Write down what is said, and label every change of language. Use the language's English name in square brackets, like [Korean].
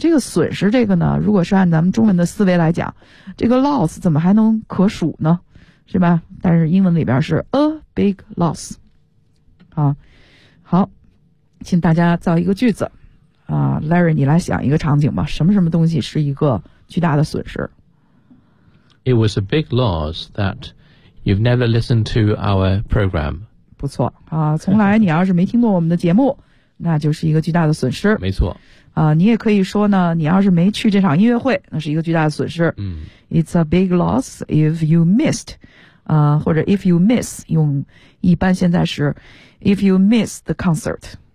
[Chinese] 这个损失这个呢，如果是按咱们中文的思维来讲，这个 loss 怎么还能可数呢，是吧？但是英文里边是 [English] a big loss [Chinese] 啊。好，请大家造一个句子啊。 Larry 你来想一个场景吧，什么什么东西是一个巨大的损失。 [English] It was a big loss that you've never listened to our program. [Chinese] 不错啊，从来你要是没听过我们的节目，那就是一个巨大的损失。没错啊，你也可以说呢，你要是没去这场音乐会，那是一个巨大的损失。嗯 [English] ，It's a big loss if you missed， [Chinese] 啊，或者 [English] if you miss， [Chinese] 用一般现在时 [English] ，if you miss the concert。